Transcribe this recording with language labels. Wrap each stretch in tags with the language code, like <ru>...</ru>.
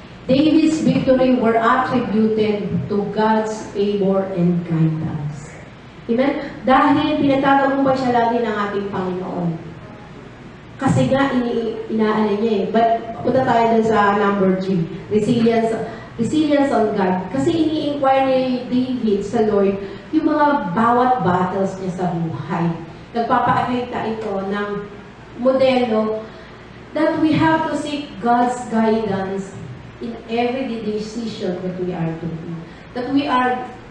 <en>David's victory were attributed to God's favor and guidance. Amen?</en> <tl>Dahil pinagtatagumpay siya lagi ng ating Panginoon. Kasi nga, inaano niya eh.</tl> <en>But,</en> <tl>punta tayo dun sa number 3.</tl> <en>Resilience on God.</en> <tl>Kasi ini-inquire ni David sa Lord yung mga bawat battles niya sa buhay. Nagpapakita ito ng modelo</tl> <en>that we have to seek God's guidance in every decision that we are doing. That we are</en>